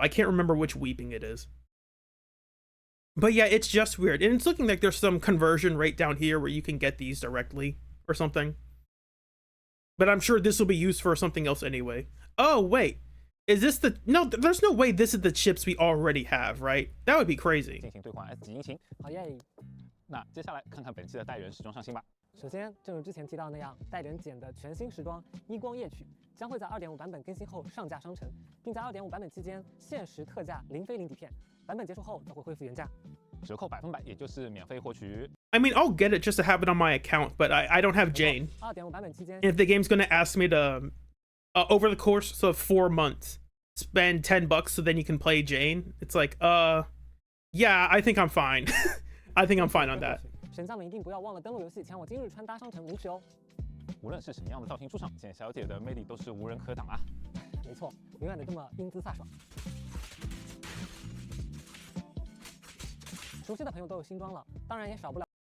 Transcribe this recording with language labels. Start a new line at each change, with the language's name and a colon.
English: I can't remember which Weeping it is. But yeah, it's just weird. And it's looking like there's some conversion rate down here where you can get these directly or something. But I'm sure this will be used for something else anyway. Oh, wait. Is this the... No, there's no way this is the chips we already have, right? That would be crazy.
Chinese: 进行兑换 S 级引擎。好耶！那接下来看看本期的代言人时装上新吧。首先，正如之前提到那样，代人简的全新时装依光夜曲将会在 2.5 版本更新后上架商城，并在 2.5 版本期间限时特价零菲林底片，版本结束后则会恢复原价。折扣100%，也就是免费获取。
English: I mean, I'll get it just to have it on my account, but I don't have Jane.
Chinese: 2.5 版本期间
English: If the game's gonna ask me to, over the course of 4 months, spend $10 so then you can play Jane, it's like, yeah, I think I'm fine. I think I'm fine on that.
Chinese: 神将们一定不要忘了登录游戏前往今日穿搭商城领取哦。无论是什么样的造型出场，简小姐的魅力都是无人可挡啊！没错，永远的这么英姿飒爽。熟悉的朋友都有新装了，当然也少不了。